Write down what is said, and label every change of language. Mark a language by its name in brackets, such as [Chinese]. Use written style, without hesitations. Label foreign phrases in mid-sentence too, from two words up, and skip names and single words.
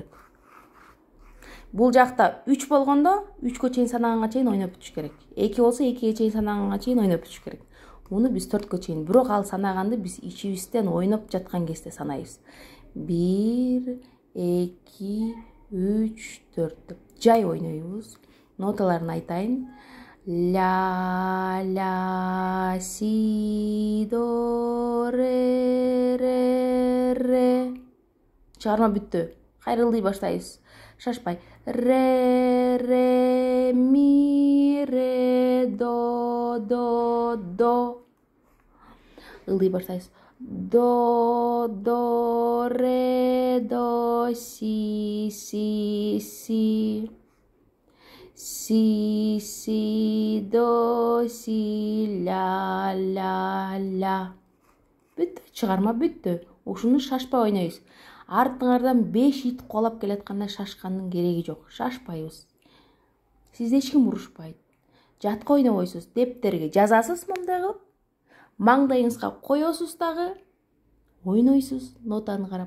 [Kyrgyz] Бул жакта 3 болгондо 3кө чейин санаганга чейин ойноп бүтүш керек. 2 болсо 2ге чейин санаганга чейин ойноп бүтүш керек. Муну биз 4кө чейин, бирок ал санаганды биз ичибизден ойноп жаткан кезде санайбыз. 1, 2, 3, 4 деп жай ойнойбуз. Ноталарын айтайын. Ля, ля, си, до, ре. Чыгарма бүттү. Кайра ылдый баштайбыз. Шашпай. Ре, ми, ре, до. Ылдый баштайбыз. До, ре, до, си. Си, до, си, ля. Бүттү, чыгарма бүттү. Ушуну шашпай ойнойбуз. Артыңардан 5 ит куалап келатканда шашкандын кереги жок. Шашпайбыз. Сизди эч ким урушпайт. Жатка ойнобойсуз, дептерге жазасыз мындай кылып. Маңдайыңызга коесуз дагы, ойнойсуз нотаны карап.